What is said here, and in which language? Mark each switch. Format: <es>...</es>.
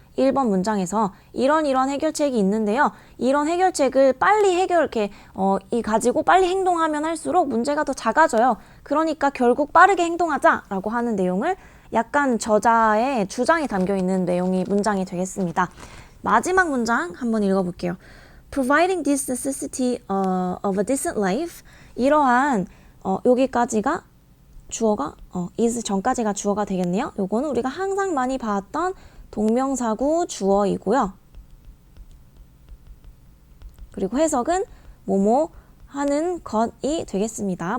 <ko>1번 문장에서 이런 해결책이 있는데요. 이런 해결책을 빨리 가지고 빨리 행동하면 할수록 문제가 더 작아져요. 그러니까 결국 빠르게 행동하자라고 하는 내용을 약간 저자의 주장이 담겨있는 문장이 되겠습니다. 마지막 문장 한번 읽어볼게요.</ko> <en>Providing this necessity of a decent life.</en> <ko>이러한 여기까지가 주어가 is 전까지가 주어가 되겠네요. 요거는 우리가 항상 많이 봤던 동명사구 주어이고요. 그리고 해석은 뭐뭐 하는 것이 되겠습니다.</ko>